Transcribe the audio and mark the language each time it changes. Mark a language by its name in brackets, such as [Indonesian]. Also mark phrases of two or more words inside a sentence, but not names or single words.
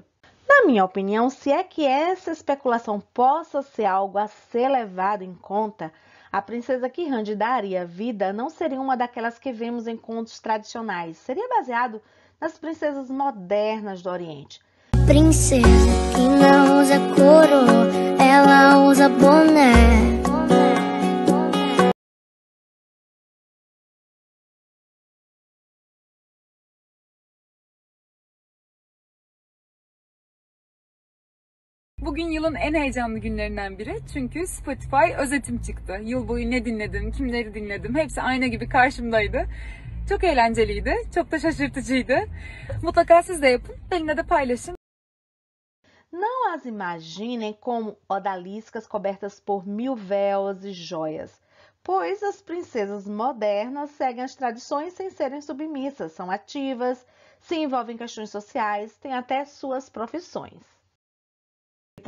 [Portuguese] Na minha opinião, se é que essa especulação possa ser algo a ser levado em conta, a princesa que Hande daria vida não seria uma daquelas que vemos em contos tradicionais. Seria baseado nas princesas modernas do Oriente. Princesa que não usa coroa, ela usa boné. [Turkish] Bugün yılın en heyecanlı günlerinden biri çünkü Spotify özetim çıktı. Yıl boyu ne dinledim, kimleri dinledim hepsi ayna gibi karşımdaydı. Çok eğlenceliydi, çok da şaşırtıcıydı. Mutlaka siz de yapın, benimle de paylaşın. [Portuguese] Não as imaginem como odaliscas cobertas por mil véus e joias, pois as princesas modernas seguem as tradições sem serem submissas, são ativas, se envolvem em questões sociais, têm até suas profissões.